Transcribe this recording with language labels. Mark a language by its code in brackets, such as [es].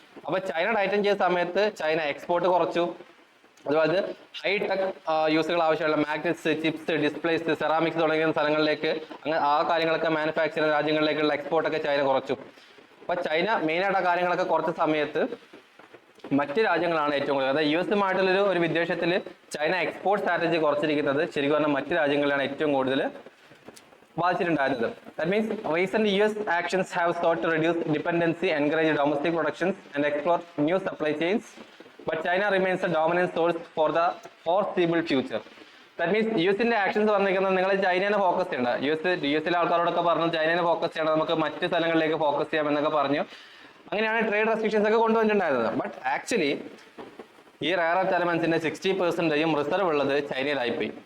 [ml] അപ്പൊ China Titan ചെയ്ത സമയത്ത് ചൈന എക്സ്പോർട്ട് കുറച്ചു. അതുപോലെ ഹൈടെക് യൂസുകൾ ആവശ്യമുള്ള മാഗ്നറ്റ്സ്, ചിപ്സ്, ഡിസ്പ്ലേസ്, സെറാമിക്സ് തുടങ്ങിയ സ്ഥലങ്ങളിലേക്ക്, അങ്ങനെ ആ കാര്യങ്ങളൊക്കെ മാനുഫാക്ചർ ചെയ്യുന്ന രാജ്യങ്ങളിലേക്കുള്ള എക്സ്പോർട്ടൊക്കെ ചൈന കുറച്ചു. അപ്പൊ ചൈന മെയിനായിട്ട് ആ കാര്യങ്ങളൊക്കെ കുറച്ച സമയത്ത് മറ്റ് രാജ്യങ്ങളാണ് ഏറ്റവും കൂടുതൽ, അതായത് യുഎസുമായിട്ടുള്ള ഒരു വിദ്വേഷത്തിൽ ചൈന എക്സ്പോർട്ട് സ്ട്രാറ്റജി കുറച്ചിരിക്കുന്നത് ശരിക്കും പറഞ്ഞാൽ മറ്റ് രാജ്യങ്ങളിലാണ് ഏറ്റവും കൂടുതൽ ബാധിച്ചിട്ടുണ്ടായിരുന്നത്. [en] That means recent US actions have sought to reduce dependency, encourage domestic productions and explore new supply chains, but China remains a dominant source for the foreseeable future. [ml] That means യുഎസിന്റെ actions പറഞ്ഞിരിക്കുന്നത് നിങ്ങൾ ചൈനയെ focus ചെയ്യേണ്ട. യുഎസിലെ ആൾക്കാരോടൊക്കെ പറഞ്ഞു ചൈനയെ focus ചെയ്യണം, നമുക്ക് മറ്റ് സ്ഥലങ്ങളിലേക്ക് ഫോക്കസ് ചെയ്യാം എന്നൊക്കെ പറഞ്ഞു. അങ്ങനെയാണ് ട്രേഡ് റെസ്ട്രിക്ഷൻസ് ഒക്കെ കൊണ്ടുവന്നിട്ടുണ്ടായിരുന്നത്. ബട്ട് ആക്ച്വലി ഈ റെയർ എർത്ത് എലമെന്റ്സിന്റെ 60% റിസർവ് ഉള്ളത് ചൈനയിലായിപ്പോയി.